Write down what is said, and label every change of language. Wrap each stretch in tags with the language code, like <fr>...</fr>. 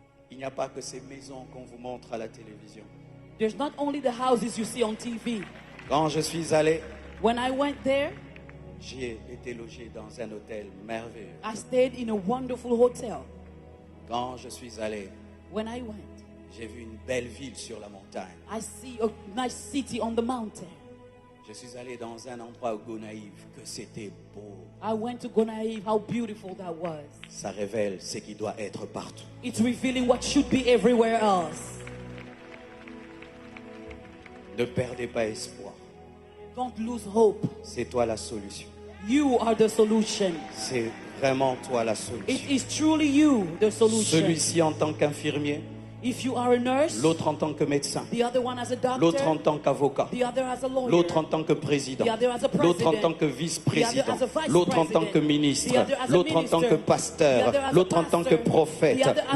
<fr>il n'y a pas que ces maisons qu'on vous montre à la télévision.</fr> <en>there's not only the houses you see on TV.</en> <fr>Quand je suis allé,</fr> <en>When I went there,</en> <fr>j'ai été logé dans un hôtel merveilleux.</fr> <en>I stayed in a wonderful hotel.</en> <fr>Quand je suis allé,</fr> <en>When I went,</en> <fr>j'ai vu une belle ville sur la montagne.</fr> <en>I see a nice city on the mountain.</en> <fr>Je suis allé dans un endroit au Gonaïve que c'était beau.</fr> <en>I went to Gonaïve, how beautiful that was.</en> <fr>Ça révèle ce qui doit être partout.</fr> <en>It's revealing what should be everywhere else.</en> <fr>Ne perdez pas espoir.</fr> <en>Don't lose hope.</en> <fr>C'est toi la solution.</fr> <en>You are the solution.</en> <fr>C'est vraiment toi la</fr> <en>It</en> <fr>solution.</fr> <en>is truly you, the solution.</en> <fr>Celui-ci en tant qu'infirmier,</fr> <en>If you are a nurse,</en> <fr>l'autre en tant que médecin,</fr> <en>the other one as a</en> <fr>l'autre en</fr> <en>doctor,</en> <fr>tant qu'avocat,</fr> <en>the other as a lawyer,</en> <fr>l'autre en tant que président,</fr> <en>the other as a</en> <fr>l'autre en</fr> <en>president,</en> <fr>tant que</fr> <en>the</en> <fr>vice-président,</fr> <en>other as a vice</en> <fr>l'autre en tant que</fr> <en>president,</en> <fr>ministre,</fr> <en>the other as a</en> <fr>l'autre en tant que</fr> <en>minister,</en> <fr>pasteur,</fr> <en>the other as a</en> <fr>l'autre en tant que</fr> <en>pastor,</en> <fr>prophète,</fr> <en>the other as a</en>